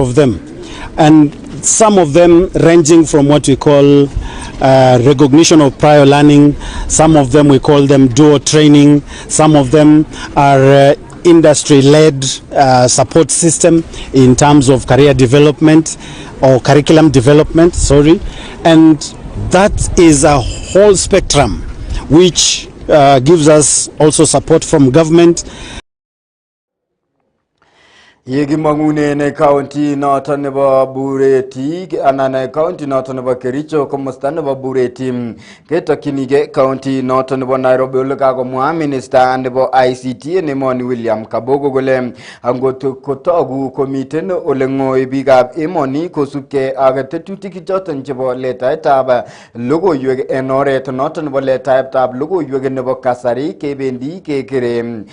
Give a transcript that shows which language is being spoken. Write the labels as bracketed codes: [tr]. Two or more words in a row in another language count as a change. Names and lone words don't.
[en] of them, and some of them ranging from what we call recognition of prior learning, some of them we call them dual training, some of them are industry-led support system in terms of career development or curriculum development, and that is a whole spectrum which gives us also support from government. [kln] Yegimangune county noton nebo Bureti anan county noton nebo Kericho komosta nebo Bureti ketokchinige county noton nebo Nairobi ole kakomwa minister nebo ICT nemoni William Kabogo kole angot kotogu komiten ole ng'oi biikab emoni kosubke ak tetutik choton chebo letaetab logoiywek en oret noton nebo letaetab logoiywek nebo kasari kebendi kekere.